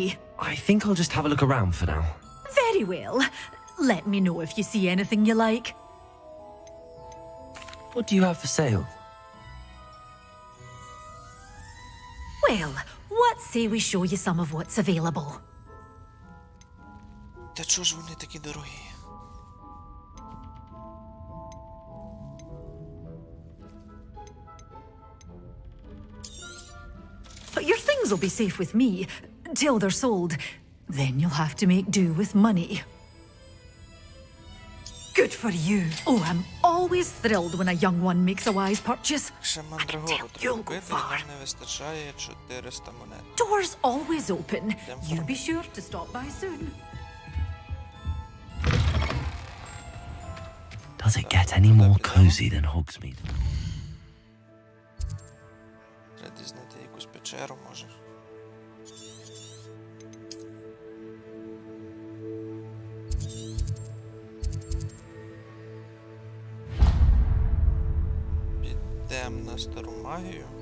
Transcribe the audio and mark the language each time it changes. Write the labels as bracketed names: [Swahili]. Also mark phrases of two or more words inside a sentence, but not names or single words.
[English] I think I'll just have a look around for now. Very well. Let me know if you see anything you like. What do you have for sale? Well, what say we show you some of what's available? [Ukrainian] Та чого ж вони такі дорогі? [English] But your things will be safe with me, till they're sold. Then you'll have to make do with money. Good for you. Oh, I'm always thrilled when a young one makes a wise purchase. [Ukrainian] Ще [English] I can [Ukrainian] мандрагору [English] tell [Ukrainian] треба [English] you'll go [Ukrainian] купити, і [English] far. [Ukrainian] нам не вистачає 400 монет. [English] Doors always open. You be sure to stop by soon. Does it get any more cozy than Hogsmeade? [Ukrainian] Треба знайти якусь печеру, може. Підемо на стару магію.